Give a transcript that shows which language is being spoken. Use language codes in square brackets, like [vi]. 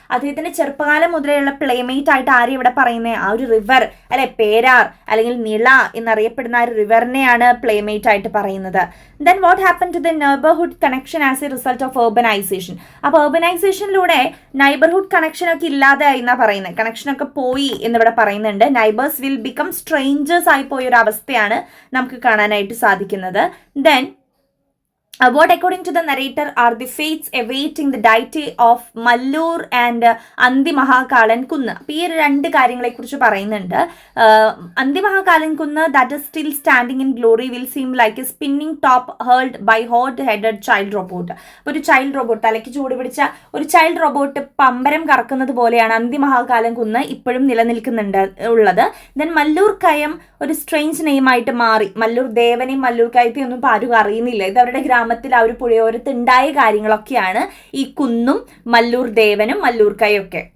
[ml] അദ്ദേഹത്തിന്റെ ചെറുപ്പകാലം മുതലെയുള്ള പ്ലേമേറ്റ് ആയിട്ട് ആരും ഇവിടെ പറയുന്നത് ആ ഒരു റിവർ അല്ലെ, പേരാർ അല്ലെങ്കിൽ നിള എന്നറിയപ്പെടുന്ന ആ ഒരു റിവറിനെയാണ് പ്ലേമേറ്റ് ആയിട്ട് പറയുന്നത്. Then what happen to the neighbourhood connection as A result of urbanization? അപ്പോൾ urbanization-ലൂടെ നൈബർഹുഡ് കണക്ഷനൊക്കെ ഇല്ലാതായി എന്നാണ് പറയുന്നത്. കണക്ഷനൊക്കെ പോയി എന്നിവിടെ പറയുന്നുണ്ട്. നൈബേഴ്സ് വിൽ ബിക്കം സ്ട്രേഞ്ചേഴ്സ് ആയി പോയൊരു അവസ്ഥയാണ് നമുക്ക് കാണാനായിട്ട് സാധിക്കുന്നത്. [en] Then what according to the narrator are the fates awaiting the deity of Mallur and Andi Mahakalan Kunna. [ml] അപ്പോൾ ഈ രണ്ട് കാര്യങ്ങളെ കുറിച്ച് പറയുന്നുണ്ട്. [en] Andi Mahakalan Kunna that is still standing in glory will seem like a spinning top hurled by hot-headed child robot. [ml] അപ്പോൾ ഒരു child robot, തലയ്ക്ക് ചൂട് പിടിച്ച ഒരു ചൈൽഡ് റോബോട്ട് പമ്പരം കറക്കുന്നത് പോലെയാണ് അന്തി മഹാകാലൻ കുന്ന് ഇപ്പോഴും നിലനിൽക്കുന്നുണ്ട് ഉള്ളത്. ദെൻ മല്ലൂർ കയം ഒരു സ്ട്രേഞ്ച് നെയിമായിട്ട് മാറി. മല്ലൂർ ദേവനെയും മല്ലൂർ കയത്തെയും ഒന്നും ആരും അറിയുന്നില്ല. ഇത് അവരുടെ ഗ്രാമത്തിൽ ആ ഒരു പുഴയോരത്ത് ഉണ്ടായ കാര്യങ്ങളൊക്കെയാണ് ഈ കുന്നും മല്ലൂർ ദേവനും മല്ലൂർ കയൊക്കെ.